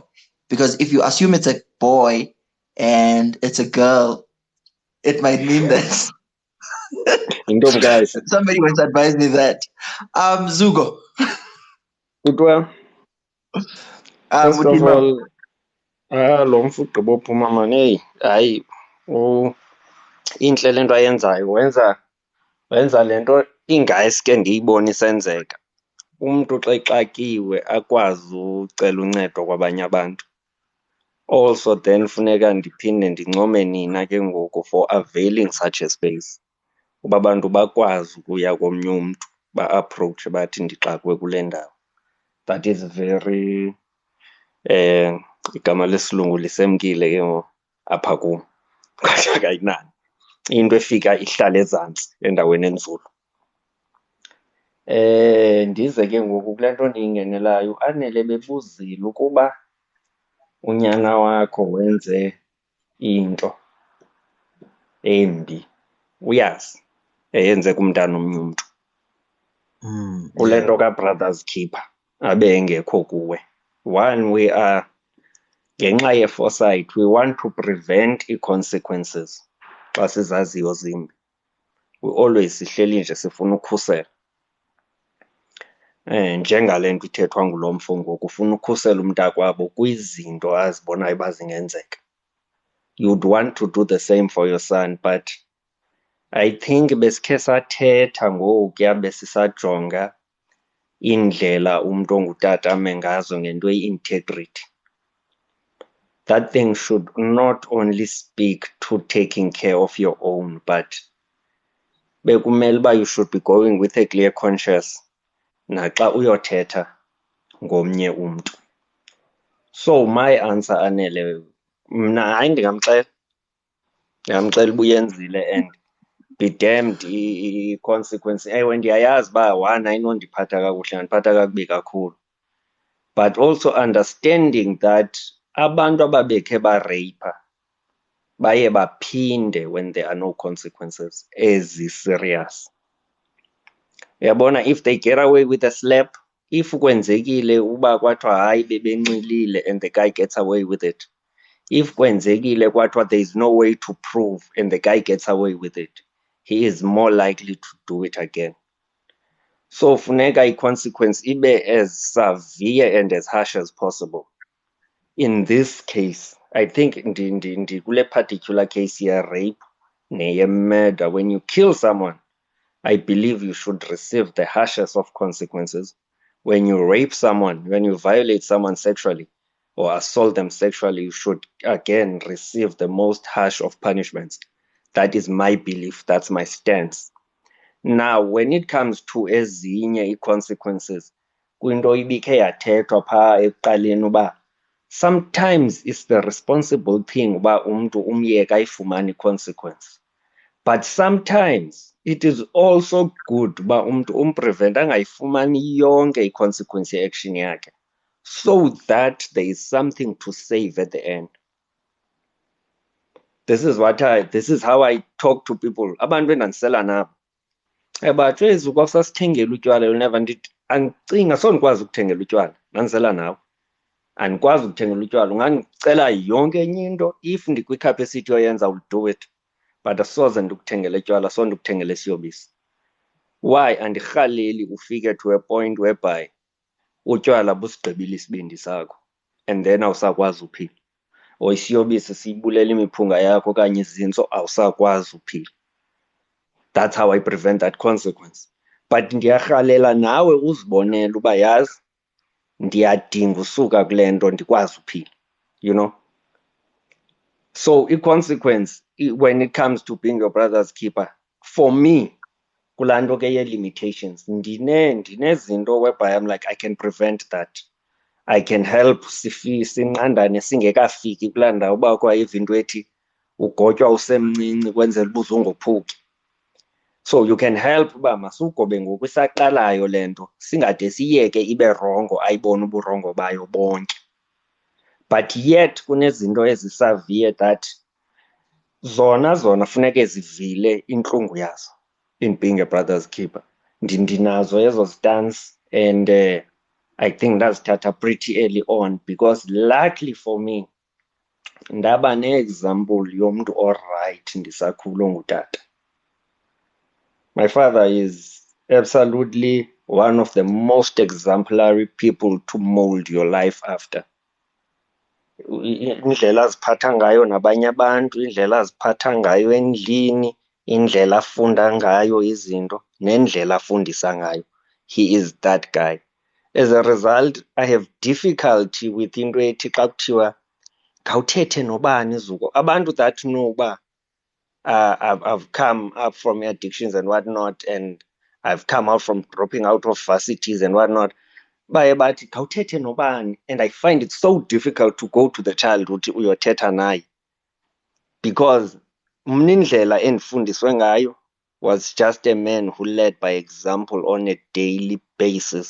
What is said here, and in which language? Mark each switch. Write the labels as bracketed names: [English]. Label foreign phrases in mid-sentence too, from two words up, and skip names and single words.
[English] Because if you assume it's a boy and it's a girl, it might mean that somebody once advised me that. Zugo. Good one. First of all, [Xhosa] lo mfuqi bophuma mani, hey, hayi, intle le nto ayenzayo. Wenza le nto ingaske ndiyibone isenzeka. Umntu xa exakiwe akwazi ucela uncedo kwabanye abantu. [English] Also then [Xhosa] funeka ndiphinde ndincome nina ke ngoku [English] for availing such a space. [Xhosa] Uba abantu bakwazi ukuya komnye umntu ba-approach bathi ndixakwe kule ndawo. [English] That is very [Xhosa] igama lesilungu lisemkile ke ngoku apha kum. Kodwa kayinani. Into efika ihlala ezantsi endaweni enzulu. Ndize ke ngoku kule nto ndiyingenelayo, uAnele bebuzile ukuba unyana wakho wenze into embi, uyazi eyenze kumntana omnye umntu. Kule nto kaBrothers Keeper abe engekho kuwe. [English] One, we are [Xhosa] ngenxa ye-foresight, [English] we want to prevent ii-consequences [Xhosa] xa sizaziyo zimbi. [English] We always [Xhosa] sihleli nje sifuna ukhusela. Njengale nto ithethwa ngulo mfo ngoku, ufuna ukhusela umntakwabo kwizinto azibonayo uba zingenzeka. [English] You'd want to do the same for your son, but I think [Xhosa] besikhe sathetha ngokuya besisajonga indlela umntu ongutata ame ngazo ngento yi-integrity. [English] That thing should not only speak to taking care of your own, but [Xhosa] bekumele uba [English] you should be going with a clear conscience [Xhosa] naxa uyothetha ngomnye umntu. [English] So my answer, [Xhosa] Anele, mna hayi ndingamxela uba uyenzile [English] and be damned [Xhosa] i-consequence. Ewe ndiyayazi uba one ayinondiphatha kakuhle, yandiphatha kakubi kakhulu. [English] But also understanding that [Xhosa] abantu ababekhe bareyipha baye baphinde [English] when there are no consequences ezi-serious. [Xhosa] Uyabona, [English] if they get away with a slap, if [Xhosa] kwenzekile uba kwathiwa hayi bebenxilile [English] and the guy gets away with it, if [Xhosa] kwenzekile kwathiwa [English] there is no way to prove and the guy gets away with it, he is more likely to do it again. So [Xhosa] funeka i-consequence ibe [English] as severe and as harsh as possible. In this case, I think kule particular case [Xhosa] ye-rape neye-murder, [English] when you kill someone, I believe you should receive the harshest of consequences. When you rape someone, when you violate someone sexually, or assault them sexually, you should again receive the most harsh of punishments. That is my belief. That's my stance. Now, when it comes to ezinye consequences, [Xhosa] kwinto ibikhe yathethwa phaa ekuqaleni uba [English] sometimes it's the responsible thing [Xhosa] uba umntu umyeke ayifumane consequence. [English] But sometimes it is also good [Xhosa] uba umntu umprevent angayifumani yonke i-consequence ye-action yakhe, [English] so that there is something to save at the end. This is how I talk to people. [Xhosa] Abantu endandisela nabo batsho ezi kwasasithengela utywala yoneva ndithi andicinga sondikwazi ukuthengela utywala ndandisela nawe. Andikwazi ukuthengela utywala, ungandicela yonke enye into if ndikwicapacity yoyenza [English] will do it, [Xhosa] but asoze ndikuthengele utywala, sondikuthengele isiyobisi. Why? Andirhaleli ufike [English] to a point whereby [Xhosa] utywala busigqibile isibindi sakho [English] and then [Xhosa] awusakwazi uphila, or isiyobisi siyibulela imiphunga yakho okanye izintso awusakwazi uphila. [English] That's how I prevent that consequence. [Xhosa] But ndiyarhalela nawe uzibonele uba yazi ndiyadinga usuka kule nto ndikwazi uphila, [English] you know. So i-consequence when it comes to being your brother's keeper, for me [Xhosa] kulaa nto ke ye-limitations ndinezinto [English] whereby I'm like I can prevent that. I can help [Xhosa] sinqandane singekafiki kulaa ndawo uba kwayiva into ethi ugotywa usemncinci kwenzela uba uzongophuki. [English] So you can help [Xhosa] uba masugobe ngoku isaqalayo le nto singade siyeke ibe rongo ayibone uburongo bayo bonke. [English] But yet [Xhosa] kunezinto ezisavie [English] that [Xhosa] zona funeke zivile intlungu yazo [English] in being a brother's keeper. [Xhosa] Ndinazo ezo [English] stance and I think ndazithatha pretty early on because luckily for me [Xhosa] ndaba ne-example yomntu oright ndisakhula ongutata. [English] My father is absolutely one of the most exemplary people to mold your life after. [Xhosa] Indlela aziphatha ngayo nabanye abantu, indlela aziphatha ngayo endlini, indlela afunda ngayo izinto, nendlela afundisa ngayo. [English] He is that guy. As a result, I have difficulty with [Xhosa] into ethi xa kuthiwa khawuthethe nobani zuko. [English] Abantu that know uba I've come up from addictions and whatnot, and I've come out from dropping out of varsities and whatnot. [Xhosa] Baye bathi khawuthethe nobani, [English] and I find it so difficult to go to the child [Xhosa] uthi uyothetha naye [English] because [Xhosa] mna indlela endifundiswe ngayo [English] was just a man who led by example on a daily basis.